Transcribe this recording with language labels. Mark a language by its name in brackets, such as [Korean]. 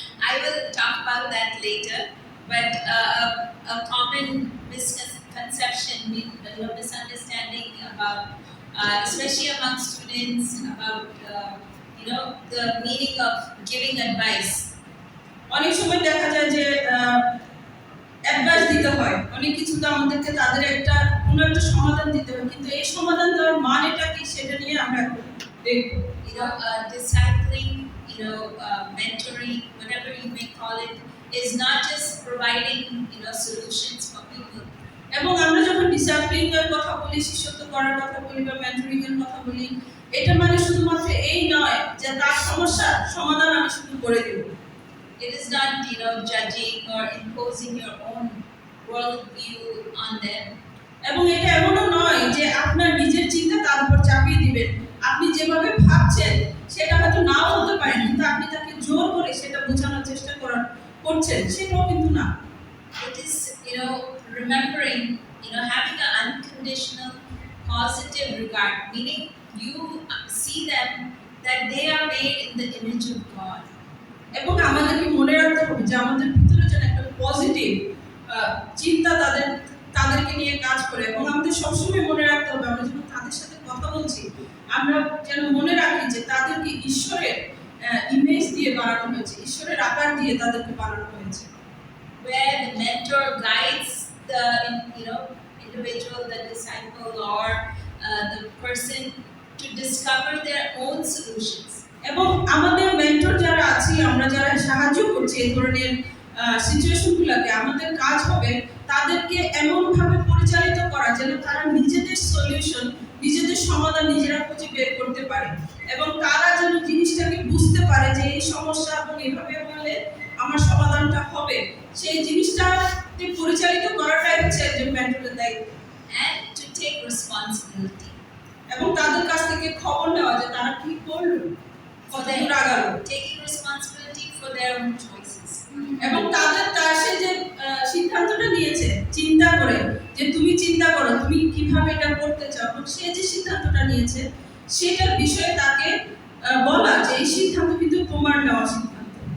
[English] I will talk about that later, but a common misconception, misunderstanding about, especially among students, about you know, the meaning of giving advice. [Bangla] অনেক সময় দেখা যায় যে advice দিতে হয়, অনেক কিছু তো আমাদেরকে তাদের কোনো একটা সমাধান দিতে হয়, কিন্তু এই সমাধান দেওয়ার মানেটা কি সেটা নিয়ে আমরা দেখবো। [English] You know, discipling, mentoring, whatever you may call it, is not just providing, solutions for people. [Bangla] এবং আমরা যখন ডিসিপ্লিন এর কথা বলি, শিষ্যত্ব করার কথা বলি বা মেন্টরিং এর কথা বলি, এটা মানে শুধুমাত্র এই নয় যে তার সমস্যার সমাধান আমি শুধু করে দেব। [English] It is not, judging or imposing your own world view on them. [Bangla] এবং এটা এমনও নয় যে আপনার নিজের চিন্তা তার উপর চাপিয়ে দিবেন। আপনি যেভাবে ভাবছেন সেটা হয়তো নাও হতে পারে, কিন্তু আপনি তাকে জোর করে সেটা বোঝানোর চেষ্টা করছেন, সেটাও কিন্তু না। [English] It is, remembering, having an unconditional positive regard, meaning you see them that they are made in the image of God. [Bangla] এবং আমাদেরকে মনে রাখতে হবে যে আমাদের ভিতরে যেন একটা পজিটিভ চিন্তা তাদেরকে নিয়ে কাজ করে, এবং আমাদের সবসময় মনে রাখতে হবে আমরা যখন তাদের সাথে কথা বলছি আমরা যেন mone রাখি যে তাদেরকে ঈশ্বরের ইমেজ দিয়ে বানানো হয়েছে, ঈশ্বরের আকার দিয়ে তাদেরকে বানানো হয়েছে। [English] Where the mentor guides the individual, the disciple, or the person to discover their own solutions. [Bangla] এবং আমাদের মেন্টর যারা আছি, আমরা যারা সাহায্য করছি এই ধরনের সিচুয়েশনগুলোকে, আমাদের কাজ হবে তাদেরকে এমনভাবে পরিচালিত করা যেন তারা নিজেদের সলিউশন, নিজেদের সমাধান নিজেরা খুঁজে বের করতে পারে, এবং তারা যেন জিনিসটাকে বুঝতে পারে যে এই সমস্যা এবং এইভাবে বললে আমার সমাধানটা হবে। সেই জিনিসটাকে পরিচালিত করাটাই হচ্ছে একজন মেন্টরের দায়িত্ব। [English] And to take responsibility. [Bangla] এবং তাদের কাছ থেকে খবর নেওয়া যে তারা কি করলো, কতদূর আগালো। [English] Taking responsibility for their own choices. [Bangla] এবং তার সে যে সিদ্ধান্তটা নিয়েছে চিন্তা করে, যে তুমি চিন্তা করো তুমি কিভাবে এটা করতে চাও, এবং সে যে সিদ্ধান্তটা নিয়েছে সেটার বিষয়ে তাকে বলা যে এই সিদ্ধান্ত কিন্তু তোমার নেওয়া সিদ্ধান্ত।